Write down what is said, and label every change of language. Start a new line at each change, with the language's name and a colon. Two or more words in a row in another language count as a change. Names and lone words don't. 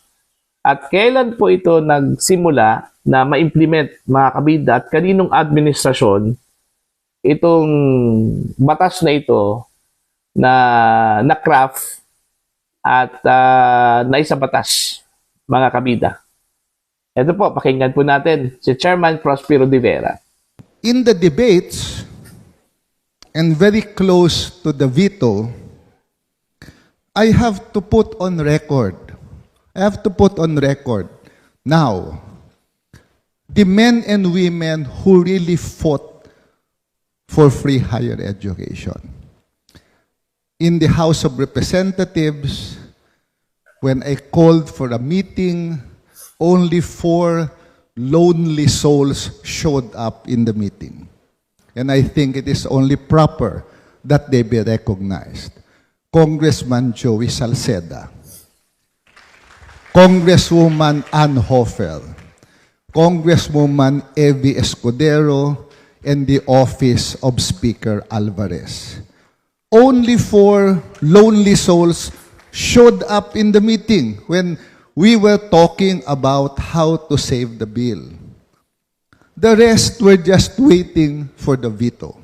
Filipino: At kailan po ito nagsimula na ma-implement, mga kabida, at kaninong administrasyon itong batas na ito na craft at naisabatas, mga kabida. Ito po, pakinggan po natin si Chairman Prospero de Vera.
English: In the debates, and very close to the veto, I have to put on record, now, the men and women who really fought for free higher education. In the House of Representatives, when I called for a meeting, only 4 lonely souls showed up in the meeting. And I think it is only proper that they be recognized. Congressman Joey Salceda, Congresswoman Ann Hofer, Congresswoman Evie Escudero, and the Office of Speaker Alvarez. Only 4 lonely souls showed up in the meeting when we were talking about how to save the bill. The rest were just waiting for the veto.